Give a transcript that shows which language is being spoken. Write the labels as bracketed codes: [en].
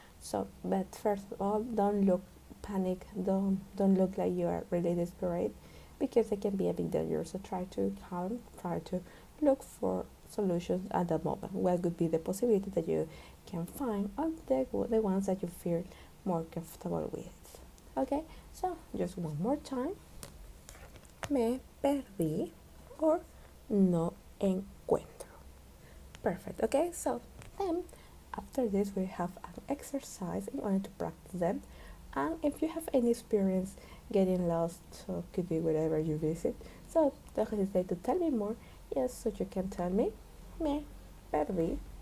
[en] So, but first of all, don't look panic, don't look like you are really desperate, because it can be a bit dangerous. So try to calm, try to look for solutions at the moment. What could be the possibility that you can find, or the ones that you feel more comfortable with. Okay, so just one more time. [es] Me perdí or no encuentro. [en] Perfect. Okay, so then after this we have an exercise in order to practice them. And if you have any experience getting lost, so it could be wherever you visit, so don't hesitate to tell me more. Yes, so you can tell me, [es] me perdí,